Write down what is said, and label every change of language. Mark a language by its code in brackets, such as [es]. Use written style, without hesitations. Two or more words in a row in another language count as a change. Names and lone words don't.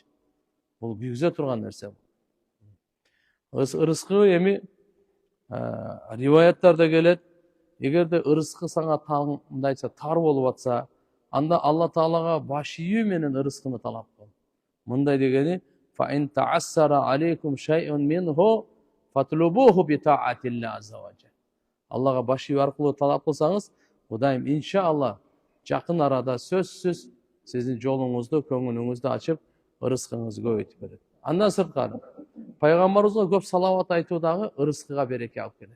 [ky] Бул күйгүзө турган нерсе бул. Рызкы эми риваяттарда келет, эгерде рызкы сага мындайча тар болуп атса, анда Алла Таалага баш ийүү менен рызкыны талап кыл. Мындай дегени: [ar] "فإن تعسر عليكم شيء منه فاطلبوه بطاعة الله عز وجل." [ky] Аллага баш ийүү аркылуу талап кылсаңыз, Кудайым иншалла жакын арада сөзсүз сиздин жолуңузду, көңүлүңүздү ачып, рызкыңызды көбөйтүп берет. Андан сырткары пайгамбарыбызга көп салават айтуу дагы рызкыга береке алып келет.